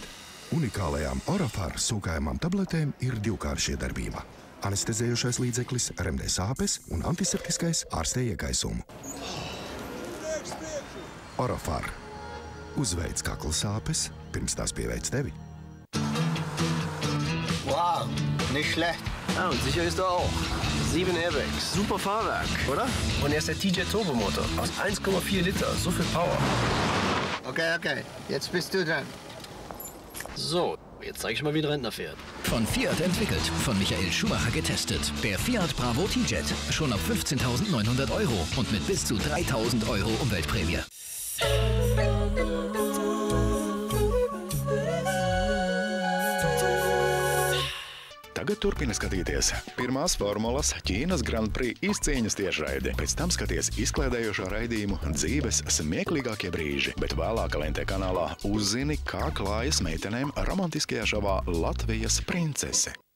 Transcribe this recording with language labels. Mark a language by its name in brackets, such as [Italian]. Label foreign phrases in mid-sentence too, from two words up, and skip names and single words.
[Latvian] Unikālajām Orofar sūkājumām tabletēm ir divkāršie darbība. Anestezējošais līdzeklis remdē sāpes un antiseptiskais ārstē iegaisumu. Orofar. Uzveic kakla sāpes, pirms tās pieveic tevi. [German] Wow, nicht schlecht. Ja, und sicher ist er auch. 7 Airbags. Super Fahrwerk, oder? Und er ist der TJ Turbomotor aus 1,4 Liter. So viel Power. Okay. Jetzt bist du dran. So, jetzt zeige ich mal, wie ein Rentner fährt. Von Fiat entwickelt, von Michael Schumacher getestet. Der Fiat Bravo T-Jet. Schon ab 15.900 € und mit bis zu 3.000 € Umweltprämie. [Latvian] Tagad turpina skatīties pirmās formulas Ķīnas Grand Prix izcīņas tiešraidi. Pēc tam skaties izklaidējošo raidījumu dzīves smieklīgākie brīži, bet vēlāk LNT kanālā uzzini, kā klājas meitenēm romantiskajā šovā Latvijas princese.